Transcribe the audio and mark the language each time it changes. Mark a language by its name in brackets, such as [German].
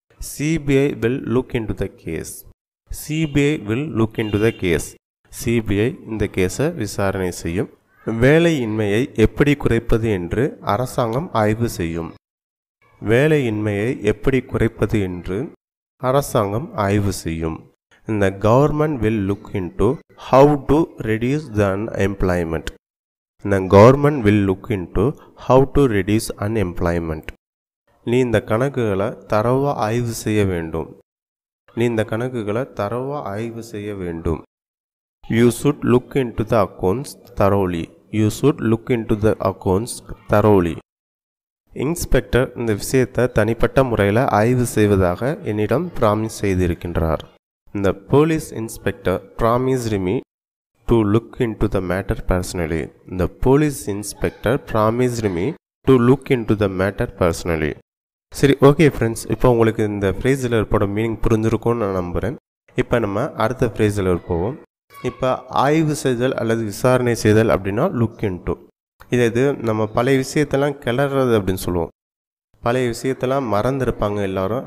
[English] CBI will look into the case. CBI will look into the case. [Tamil] CBI இந்த கேஸை விசாரணை செய்யும். வேலையின்மையை எப்படி குறைப்பது என்று அரசாங்கம் ஆய்வு செய்யும். வேலையின்மையை எப்படி குறைப்பது என்று அரசாங்கம் ஆய்வு செய்யும். [English] The government will look into how to reduce the unemployment. The government will look into how to reduce unemployment. [Tamil] நீ இந்த கணக்குகளை தரவா ஆய்வு செய்ய வேண்டும். நீ இந்த கணக்குகளை தரவா ஆய்வு செய்ய வேண்டும். [English] You should look into the accounts thoroughly. You should look into the accounts thoroughly. [Tamil] Inspector இந்த விஷயத்தை தனிப்பட்ட முறையில் ஆய்வு செய்வதாக என்னிடம் ப்ராமிஸ் செய்திருக்கின்றார். [English] The police inspector promised me to look into the matter personally. The police inspector promised me to look into the matter personally. [Tamil] சரி, okay friends, இப்போ உங்களுக்கு இந்த ஃப்ரேஸில் இருப்போட மீனிங் புரிஞ்சிருக்கும்னு நான் நம்புகிறேன். இப்போ நம்ம அடுத்த ஃப்ரேஸில் போவோம். இப்போ ஆய்வு செய்தல் அல்லது விசாரணை செய்தல் அப்படின்னா லுக் இன்டு. இது நம்ம பழைய விஷயத்தெல்லாம் கிளறது அப்படின்னு சொல்லுவோம். பழைய விஷயத்தெல்லாம் மறந்துருப்பாங்க எல்லாரும்.